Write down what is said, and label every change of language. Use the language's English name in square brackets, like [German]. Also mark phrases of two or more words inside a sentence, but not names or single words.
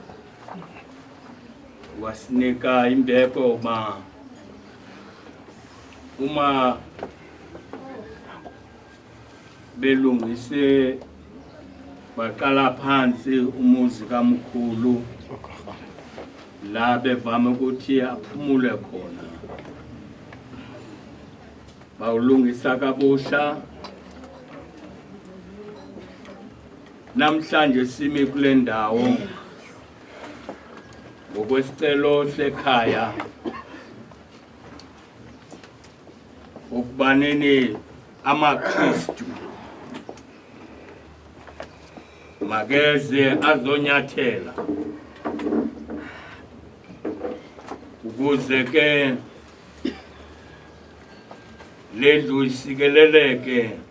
[Zulu] wasinika imbeko uma belungise baqala phansi umuzi kaMkhulu la bevame ukuthi aphumule khona bawulungisa kabusha. Namhlanje simi kule ndawo ngokwesicelo sekhaya ukubanini amaKristu mageze azonyathela ukuze ke lendlu isikeleleke.